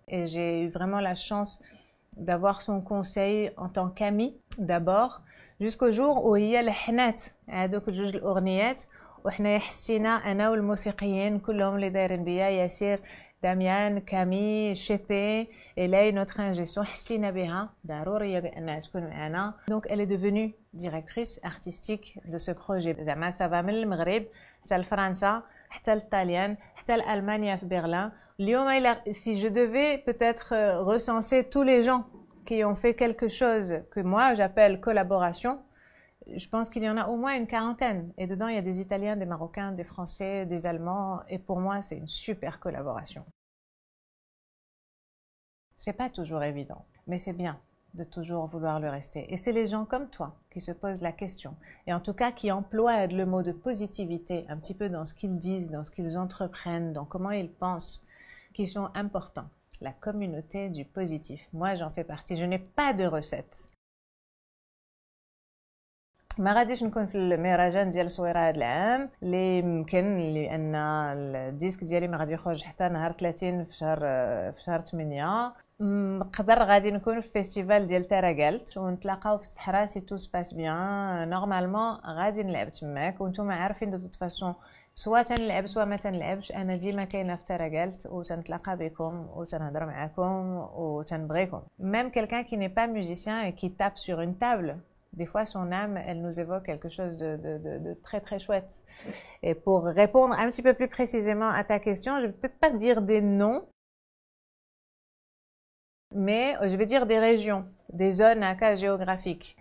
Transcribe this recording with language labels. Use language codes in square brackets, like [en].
[fr] Et j'ai eu vraiment la chance d'avoir son conseil en tant qu'amie d'abord jusqu'au jour où [ar] هي لحنات هذوك الجوج الاغنيات وحنا حسينا انا والموسيقيين كلهم اللي دايرين بيا ياسير داميان كامي شيبي إلاي نوتر انجيسون حسينا بها ضروريه بانها تكون معنا. [fr] Donc elle est devenue directrice artistique de ce projet. [ar] زعما سافا من المغرب حتى لفرنسا حتى للطاليان حتى لألمانيا في برلين. [fr] اليوم si je devais peut-être recenser tous les gens qui ont fait quelque chose que moi j'appelle collaboration, je pense qu'il y en a au moins une quarantaine. Et dedans, il y a des Italiens, des Marocains, des Français, des Allemands. Et pour moi, c'est une super collaboration. C'est pas toujours évident, mais c'est bien de toujours vouloir le rester. Et c'est les gens comme toi qui se posent la question. Et en tout cas, qui emploient le mot de positivité un petit peu dans ce qu'ils disent, dans ce qu'ils entreprennent, dans comment ils pensent, qui sont importants. La communauté du positif. Moi, j'en fais partie. Je n'ai pas de recette. [ar] ما غاديش نكون في المهرجان ديال صويره هذا العام اللي يمكن لان الديسك ديالي ما غادي يخرج حتى نهار 30 في شهر 8. نقدر غادي نكون في فيستيفال ديال تاراغالت ونتلاقاو في الصحراء [fr] سي تو سباس بيان. [ar] نورمالمون غادي نلعب تماك وانتم عارفين [fr] دو توت فاسون [ar] سوا تنلعب سوا ما تنلعبش انا ديما كاينه في تاراغالت وتنتلاقى بكم وتنهضر معكم وتنبغيكم. [fr] Même quelqu'un qui n'est pas musicien et qui tape sur une table, des fois son âme elle nous évoque quelque chose de très chouette. Et pour répondre un petit peu plus précisément à ta question, je vais peut-être pas dire des noms mais je vais dire des régions, des zones à cas géographiques.